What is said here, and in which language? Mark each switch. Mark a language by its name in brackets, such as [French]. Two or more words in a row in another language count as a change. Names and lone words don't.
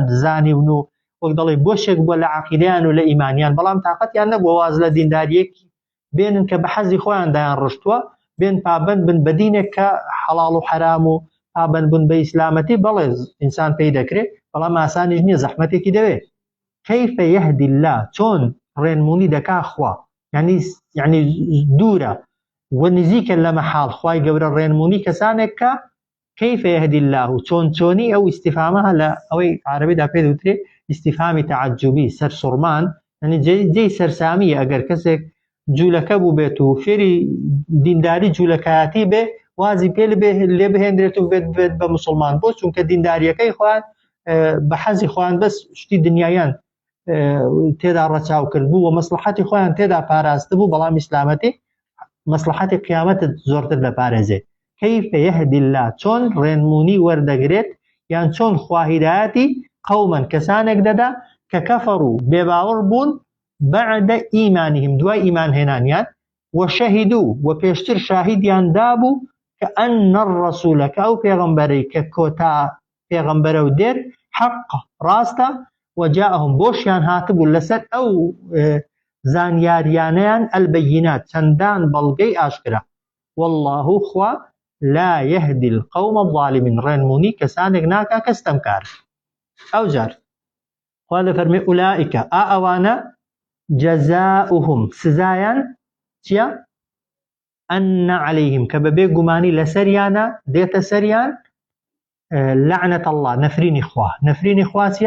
[Central Kurdish] زانیون و وەک دەڵێ بۆشێک بووە لە عەقیدەیان و لە ئیمانیان بەڵام تااقەتیان نەبووە واز لە دینداریەکی بێنن کە بە حەزی خۆیان دایان ڕشتووە بێن پابەند بن بە دینێک کە حەڵاڵ و حەرام و پابەند بن بە ئیسلامەتی بەڵێ ئینسان پێی دەکرێت بەڵام ئاسانیش نییە زەحمەتێکی دەوێت [Arabic] كيف يهدي الله [Central Kurdish] چۆن ڕێنمونی دەکا خوا یعنی دوورە و نزیکە لە مەحاڵ خوای گەورە ڕێنمونی کەسانێک کە [Arabic] كيف يهدي الله [Central Kurdish] چۆنی ئەو ئیستیفامە لە ئەوەی عەرەبیدا پێ دەوترێ ئیستیفامی تەعەجوبی سەرسوڕمان یعنی جێی سەرسامیە ئەگەر کەسێک جوولەکە بوو بێت و فێری دینداری جوولەکایەتی بێ وازی پێ لێ بهێنرێت و بێت بە موسڵمان بۆ چونکە دینداریەکەی خوان بە حەزی خۆیان بەس شتی دنیایان تێدا ڕەچاو کرد بوو و مەسلحەتی خۆیان تێدا پاراست بوو بەڵام ئیسلامەتی مەسلحەتی قیامەتت زۆرتر دەپارێزێ [Arabic] كيف يهدي الله [Central Kurdish] چۆن ڕێنمونی وەردەگرێت یان چۆن خوا هیدایەتی قەومەن کەسانێک دەدا کە کەفەڕوو بێباوەڕ بوون [Arabic] بعد ئیمانهم [Central Kurdish] دوای ئیمان هێنانیان وشەهیدوو و پێشتر شاهیدیان دابوو کە [Arabic] ئەن الرەسوولە [Central Kurdish] کە ئەو پێغەمبەرەی کە کۆتا پێغەمبەرە و دێر حەق ڕاستە وجاءهم بۆشیان هاتبوو لەسەر ئەو زانیاریانەیان البەیینات چەندان بەڵگەی ئاشکرا والله خوا [Arabic] لا يهدي القوم الظالمين [Central Kurdish] ڕێنمونی کەسانێک ناکا کە ستەمکار ئەو جار خوا دەفەرمێ ئولائیکە ئەوانە جەزاؤهم سزایان چییە؟ [Arabic] ئەن عەلەیهم [Central Kurdish] کە بەبێ گومانی لەسەریانە دێتە سەریان [Arabic] لعنەت الله [Central Kurdish] نەفرینی خوا چییە؟